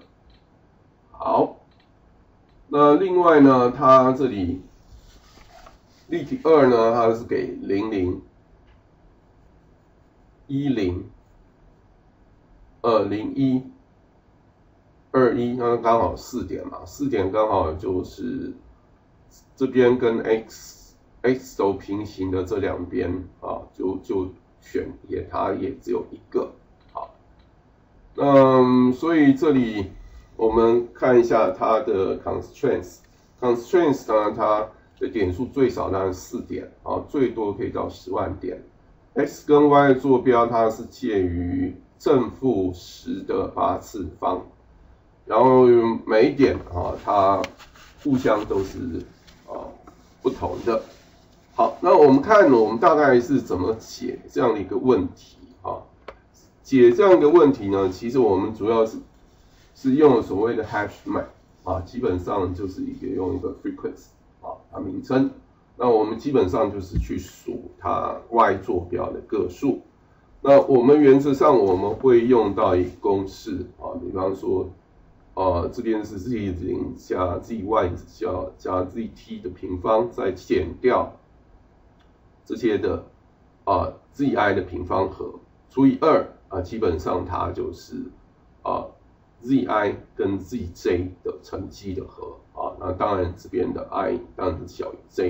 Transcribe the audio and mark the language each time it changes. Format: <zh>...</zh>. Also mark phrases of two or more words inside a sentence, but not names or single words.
<zh>好，那另外呢，它這裡例題2呢，它是給00、10、01、21，那剛好4點嘛，4點剛好就是這邊跟 x 軸平行的這兩邊就選它也只有一個。好，所以這裡我們看一下它的 constraints 當然它的點數最少當然4點最多可以到10萬點。x 跟 y 的坐標它是介於正負10的8次方，然後每一點它互相都是不同的。好，那我們看我们大概是怎麼解這樣的一個問題解這樣一個問題呢，其實我們主要是用了所謂的</zh> <en>hash map</en> <zh>基本上就是用一個 frequency 它名稱。那我們基本上就是去數它 y 坐標的個數。那我們原則上我們會用到一個公式比方說這邊是 z0 加 zy 加 zt 的平方，再減掉這些的zi 的平方和除以2基本上它就是zi 跟 zj 的乘積的和那當然這邊的 i 當然是小於 j。</zh>